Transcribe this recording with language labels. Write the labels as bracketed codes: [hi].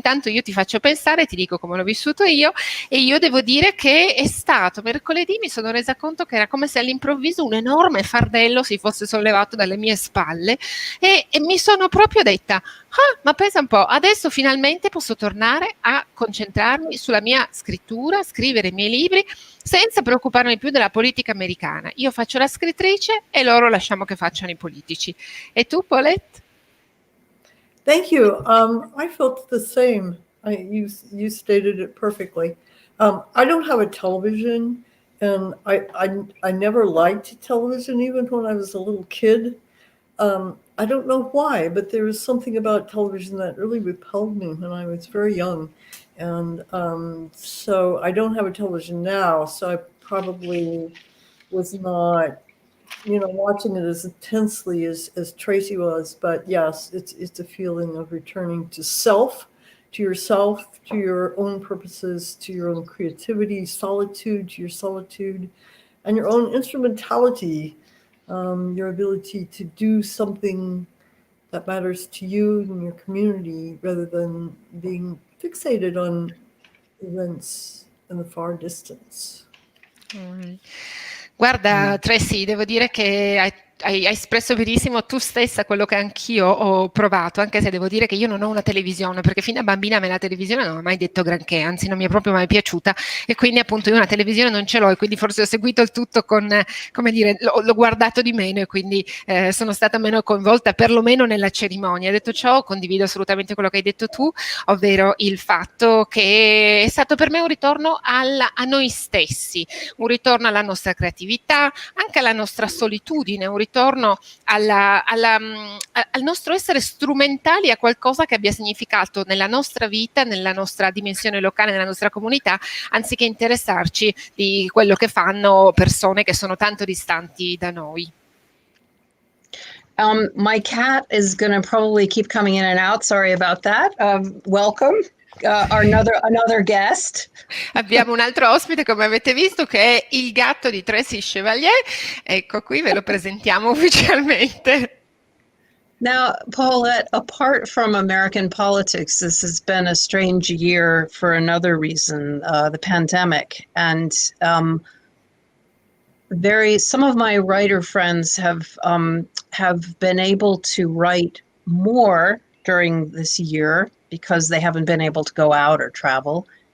[it] Intanto io ti faccio pensare, ti dico come l'ho vissuto io, e io devo dire che è stato mercoledì, mi sono resa conto che era come se all'improvviso un enorme fardello si fosse sollevato dalle mie spalle e mi sono proprio detta ma pensa un po', adesso finalmente posso tornare a concentrarmi sulla mia scrittura, scrivere i miei libri senza preoccuparmi più della politica americana. Io faccio la scrittrice e loro lasciamo che facciano i politici. E tu Paulette? [en] Thank you. I felt the same. You stated it perfectly. I don't have a television And I never liked television, even when I was a little kid. I don't know why, but there was something about television that really repelled me when I was very young. And so I don't have a television now, so I probably was not, watching it as intensely as Tracy was. But yes, it's a feeling of returning to yourself, to your own purposes, to your own creativity, to your solitude, and your own instrumentality, your ability to do something that matters to you and your community rather than being fixated on events in the far distance. [it] Guarda, Tracy, devo dire che hai espresso benissimo tu stessa quello che anch'io ho provato, anche se devo dire che io non ho una televisione, perché fino a bambina a me la televisione non mi ha mai detto granché, anzi non mi è proprio mai piaciuta, e quindi appunto io una televisione non ce l'ho, e quindi forse ho seguito il tutto con, come dire, l'ho guardato di meno, e quindi sono stata meno coinvolta, perlomeno nella cerimonia. Detto ciò, condivido assolutamente quello che hai detto tu, ovvero il fatto che è stato per me un ritorno a noi stessi, un ritorno alla nostra creatività, anche alla nostra solitudine, un ritorno al nostro essere strumentali a qualcosa che abbia significato nella nostra vita, nella nostra dimensione locale, nella nostra comunità, anziché interessarci di quello che fanno persone che sono tanto distanti da noi. [en] My cat is going to probably keep coming in and out. Sorry about that. Welcome. Another guest. [it] Abbiamo un altro ospite, come avete visto, che è il gatto di Tracy Chevalier. Ecco qui, ve lo presentiamo ufficialmente. [en] Now, Paulette, apart from American politics, this has been a strange year for another reason, the pandemic. And some of my writer friends have been able to write more during this year because they haven't been able to go out or travel.